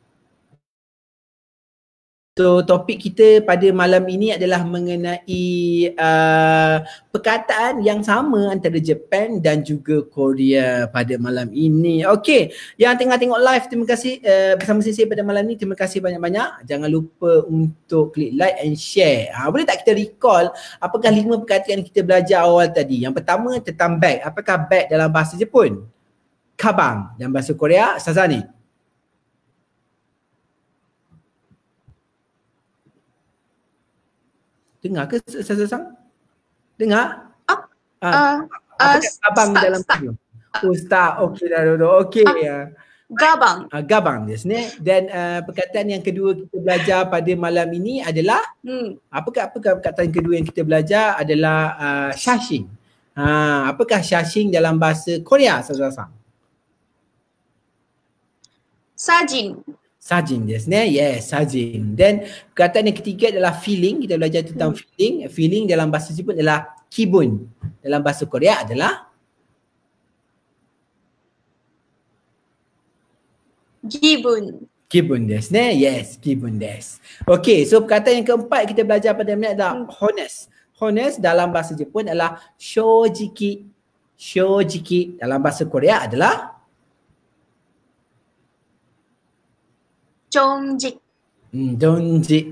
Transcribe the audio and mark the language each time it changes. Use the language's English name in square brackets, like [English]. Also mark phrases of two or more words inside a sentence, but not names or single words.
[Malay] So topik kita pada malam ini adalah mengenai perkataan yang sama antara Jepun dan juga Korea pada malam ini. Okey, yang tengah tengok live, terima kasih bersama Sensei pada malam ini. Terima kasih banyak-banyak. Jangan lupa untuk klik [English] like and share. [Malay] Boleh tak kita recall apakah 5 perkataan yang kita belajar awal tadi? Yang pertama tentang bag. Apakah bag dalam bahasa Jepun? Kabang. Dalam bahasa Korea, Sazani. Dengar ke Sazah-san? Dengar? Abang dalam video. Start. Okey dah. Okey. Gabang. [Japanese] Gabang ですね. [Malay] Dan perkataan yang kedua kita belajar pada malam ini adalah apakah perkataan kedua yang kita belajar adalah shashin. Apakah shashin dalam bahasa Korea, Sazah-san? Sajin. [Japanese] Sajin ですね. [English] Yes, [Malay] sajin. Dan perkataan yang ketiga adalah feeling. Kita belajar tentang feeling. Feeling dalam bahasa Jepun adalah kibun. Dalam bahasa Korea adalah Gibun. [Japanese] Gibun ですね. Yes, gibun desu. [English] Okay, so [Malay] perkataan yang keempat kita belajar pada minit adalah honest. Honest dalam bahasa Jepun adalah shojiki. Shojiki dalam bahasa Korea adalah Jongjik. Jongjik.